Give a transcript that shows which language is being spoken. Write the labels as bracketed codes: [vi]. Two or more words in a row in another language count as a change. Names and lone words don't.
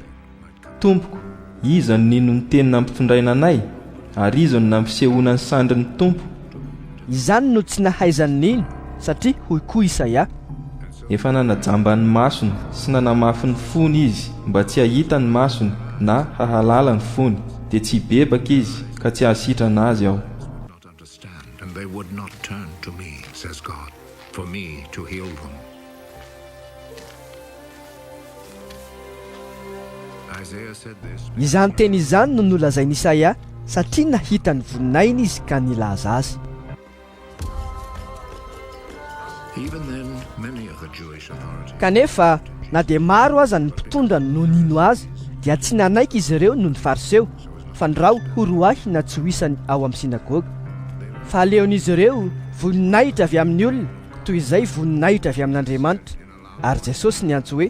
[mg] Tompoko, iza no nino ny teny nampitondraina anay, ary iza no nampisehoana ny sandry ny Tompo? Izany no tsy nahaizany nino, satria hoy koa Isaia, efa nanajamba ny masony sy nanamafy ny fony izy, mba tsy hahita ny masony na hahalala ny fony, dia tsy bebaka izy ka tsy hahasitrana azy aho. [en] And they would not turn to me, says God, for me to heal them. Isaiah said this. [mg] Izany teny izany no nolazainy Isaia, satria nahita ny voninainy izy ka nilaza azy. [en] Even then, many of the Jewish authorities. [mg] Kanefa na dia maro aza ny mpitondra no nino azy, dia tsy nanaiky izy ireo noho ny fariseo, fa ndrao horoahy na tsy hoisany ao amin'ny sinagoga. Fa aleon'izy ireo voninahitra avy amin'ny olona, toy izay voninahitra avy amin'Andriamanitra. Ary Jesosy niantso hoe,